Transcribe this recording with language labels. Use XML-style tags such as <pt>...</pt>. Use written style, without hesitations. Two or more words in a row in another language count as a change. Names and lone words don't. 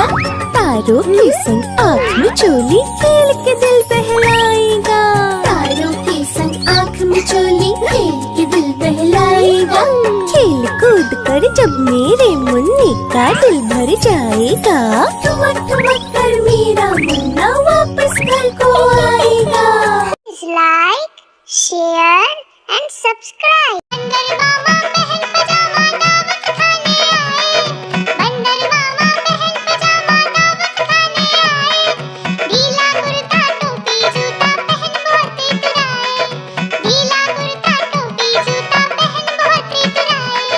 <hi>तारों के संग आँख मिचोली खेल के दिल बहलाएगा। तारों के संग आँख मिचोली खेल के दिल बहलाएगा। खेल कूद कर जब मेरे मुन्नी का दिल भर जाएगा। ठुमक ठुमक कर मेरा मुन्ना वापस घर को आएगा।</hi> <en>Like, share and subscribe.</en> <hi>बंदर मामा पहन पजामा दावत खाने आए। बंदर मामा पहन पजामा दावत खाने आए। ढीला कुर्ता टोपी जूता पहन बहुत इतराए। ढीला कुर्ता टोपी जूता पहन बहुत इतराए।</hi>